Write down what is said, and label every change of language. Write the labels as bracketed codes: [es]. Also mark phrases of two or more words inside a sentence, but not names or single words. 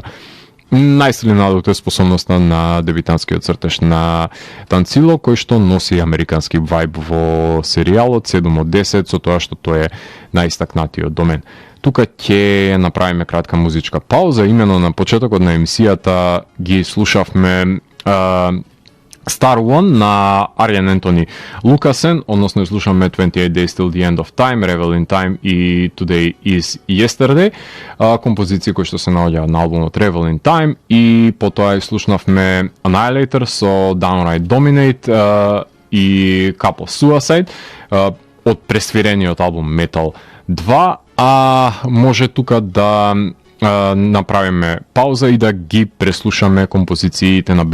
[mk] Најсилен адукт е способноста на дебитантскиот цртеж на Танцило, кој што носи американски вајб во серијалот 7 од 10, со тоа што тој е најистакнатиот до мен. Тука ќе направиме кратка музичка пауза, имено на почетокот на емисијата ги слушавме Star One на Ариан Ентони Лукасен, односно слушаме 28 Days Till the End of Time, Revel in Time и Today is Yesterday, композиции кои што се наоѓаат на албумот Revel in Time, и потоа слушнавме Annihilator со Downright Dominate и Cup of Suicide од пресвирениот албум Metal 2, а може тука да направиме пауза и да ги преслушаме композициите на